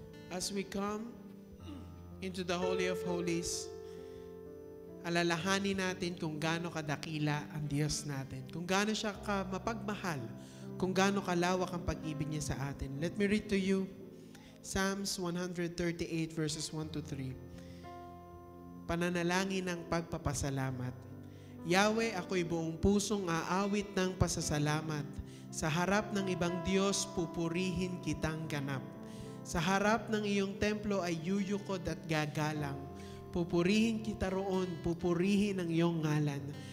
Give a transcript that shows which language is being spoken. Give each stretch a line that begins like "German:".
English: As we come into the Holy of Holies,
Filipino: alalahanin natin kung gaano kadakila ang Diyos natin, kung gaano siya mapagmahal, kung gaano kalawak ang pag-ibig niya sa atin.
English: Let me read to you Psalms 138 verses 1 to 3.
Filipino: Pananalangin ng pagpapasalamat. Yahweh, ako'y buong pusong aawit ng pasasalamat. Sa harap ng ibang Diyos, pupurihin kitang ganap. Sa harap ng iyong templo ay yuyukod at gagalang. Pupurihin kita roon, pupurihin ang iyong ngalan.